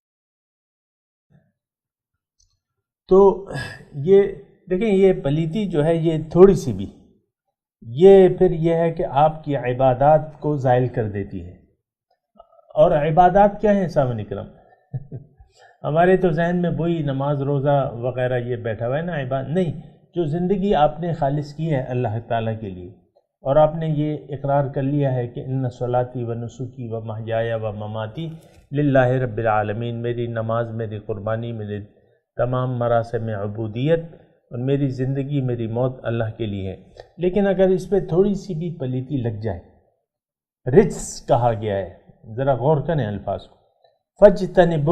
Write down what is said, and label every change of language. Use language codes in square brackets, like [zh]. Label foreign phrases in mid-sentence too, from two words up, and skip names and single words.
[ur] تو یہ دیکھیں، یہ پلیتی جو ہے، یہ تھوڑی سی بھی، یہ پھر یہ ہے کہ آپ کی عبادات کو زائل کر دیتی ہے۔ اور عبادات کیا ہیں سامعین کرام؟ ہمارے تو ذہن میں وہی نماز، روزہ وغیرہ یہ بیٹھا ہوا ہے نا، عبادت نہیں۔ جو زندگی آپ نے خالص کی ہے اللہ تعالیٰ کے لیے، اور آپ نے یہ اقرار کر لیا ہے کہ [ar] ان صلاتی و نسکی و محیایا و مماتی للہ رب العالمین، [ur] میری نماز، میری قربانی، میرے تمام مراسم عبودیت اور میری زندگی، میری موت اللہ کے لیے ہے۔ لیکن اگر اس پہ تھوڑی سی بھی پلیتی لگ جائے، رجس کہا گیا ہے، ذرا غور کریں الفاظ کو، فَاجْتَنِبُوا